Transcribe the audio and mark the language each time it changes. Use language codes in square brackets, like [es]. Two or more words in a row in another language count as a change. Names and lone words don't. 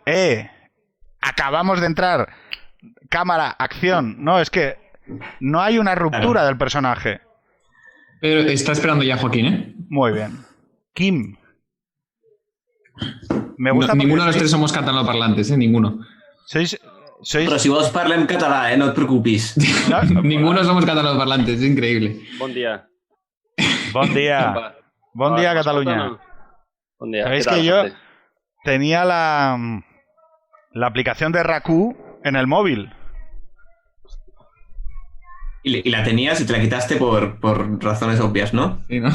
[es] acabamos de entrar, cámara, acción. No, es que no hay una ruptura del personaje. Pero está esperando ya Joaquín, ¿eh? Muy bien. Kim. Me gusta ninguno de los tres somos catalanoparlantes, ¿eh? Ninguno. Sois... [ca] Però si vols parlem català, no et preocupis. [es] No, Ninguno somos catalanoparlantes, es increíble. [ca] Bon dia. Bon día. Bon día, Cataluña. Bon dia. [es] Sabéis ¿Qué tal, que yo gente? tenía la aplicación de Raku en el móvil. Y la tenías y te la quitaste por razones obvias, ¿no? Sí, ¿no?